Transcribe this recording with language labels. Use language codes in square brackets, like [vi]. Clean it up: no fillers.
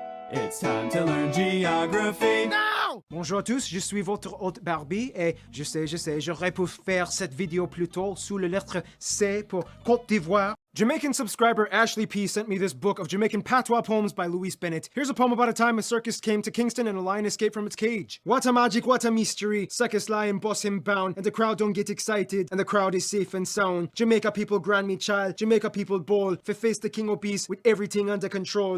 [en] It's time to learn geography now! [fr] Bonjour à tous, je suis votre hôte Barbie et je sais, j'aurais pu faire cette vidéo plus tôt sous la lettre C pour Côte d'Ivoire. [en] Jamaican subscriber Ashley P sent me this book of Jamaican patois poems by Luis Bennett. Here's a poem about a time a circus came to Kingston and a lion escaped from its cage. What a magic, what a mystery. Circus lion boss him bound, and the crowd don't get excited, and the crowd is safe and sound. Jamaica people grand me child, Jamaica people bowl, fi face the king obese with everything under control.